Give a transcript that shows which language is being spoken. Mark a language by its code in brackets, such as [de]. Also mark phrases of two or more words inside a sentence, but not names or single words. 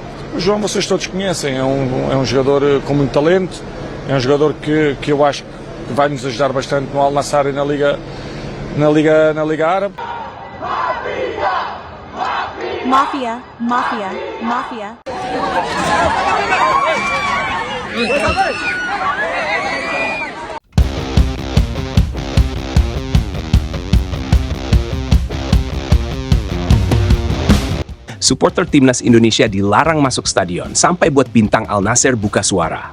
[pt] O João vocês todos conhecem, é um jogador com muito talento, é um jogador que eu acho que vai nos ajudar bastante no Al Nassr e na Liga Árabe. [id] Mafia, mafia, mafia. Supporter timnas Indonesia dilarang masuk stadion sampai buat bintang Al Nassr buka suara.